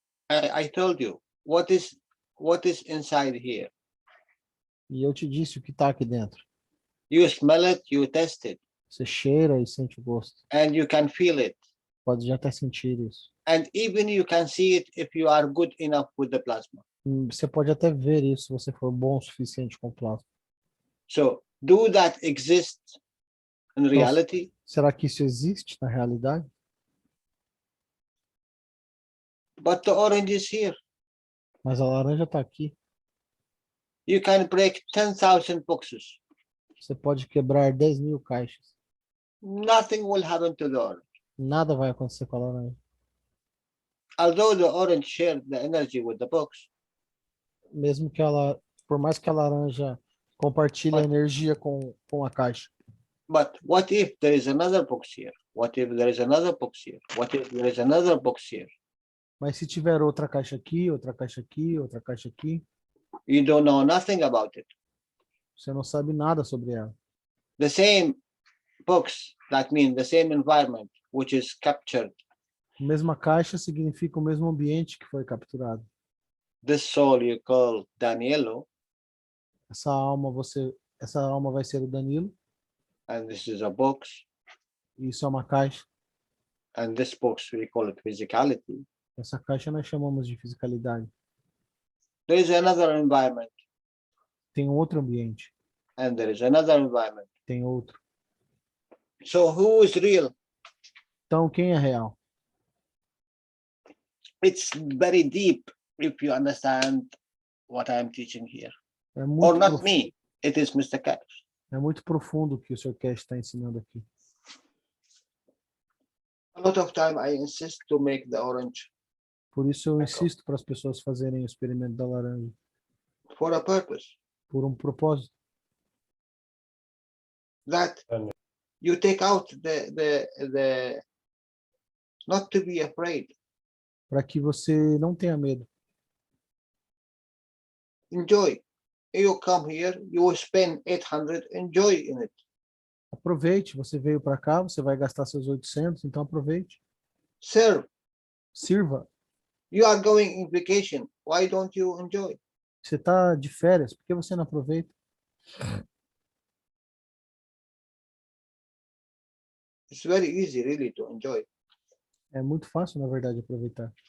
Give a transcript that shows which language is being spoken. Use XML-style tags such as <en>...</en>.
<en>I told you what is inside here.</en> <pt>E eu te disse o que está aqui dentro.</pt> <en>You smell it, you taste it,</en> <pt>Você cheira e sente o gosto.</pt> <en>and you can feel it.</en> <pt>Pode já até sentir isso.</pt> <en>And even you can see it if you are good enough with the plasma.</en> <pt>Você pode até ver isso se você for bom o suficiente com o plasma.</pt> <en>So, do that exist in reality?</en> <pt>Será que isso existe na realidade?</pt> <en>But the orange is here.</en> <pt>Mas a laranja está aqui.</pt> <en>You can break 10,000 boxes.</en> <pt>Você pode quebrar 10.000 caixas.</pt> <en>Nothing will happen to the orange.</en> <pt>Nada vai acontecer com a laranja.</pt> <en>Although the orange shared the energy with the box.</en> <pt>Mesmo que ela, por mais que a laranja compartilhe a energia com a caixa.</pt> <en>But what if there is another box here? What if there is another box here? What if there is another box here?</en> <pt>Mas se tiver outra caixa aqui, outra caixa aqui, outra caixa aqui,</pt> <en>You don't know nothing about it.</en> <pt>você não sabe nada sobre ela.</pt> <en>The same box, that means the same environment, which is captured.</en> <pt>Mesma caixa significa o mesmo ambiente que foi capturado.</pt> <en>This soul you call Danielo,</en> <pt>Essa alma vai ser o Danilo.</pt> <en>and this is a box,</en> <pt>E isso é uma caixa.</pt> <en>and this box we call it physicality.</en> <pt>Essa caixa nós chamamos de fisicalidade.</pt> <en>There is another environment,</en> <pt>Tem outro ambiente.</pt> <en>and there is another environment.</en> <pt>Tem outro.</pt> <en>So who is real?</en> <pt>Então, quem é real?</pt> <en>It's very deep if you understand what I'm teaching here.</en> <pt>É</pt> <en>Or</en> <pt>muito,</pt> <en>not me, it is Mr. Cash.</en> <pt>é muito profundo o que o Sr. Cash está ensinando aqui.</pt> <en>A lot of time I insist to make the orange</en> <pt>Por isso eu insisto para as pessoas fazerem o experimento da laranja.</pt> <en>for a purpose.</en> <pt>Por um propósito.</pt> <en>That you take out the not to be afraid.</en> <pt>Para que você não tenha medo.</pt> <en>Enjoy. You come here, you will spend 800, enjoy in it.</en> <pt>Aproveite, você veio para cá, você vai gastar seus 800, então aproveite.</pt> <en>Serve.</en> <pt>Sirva.</pt> <en>You are going in vacation. Why don't you enjoy?</en> <pt>Você está de férias, por que você não aproveita?</pt> <en>It's very easy really to enjoy.</en> <pt>É muito fácil, na verdade, aproveitar.</pt>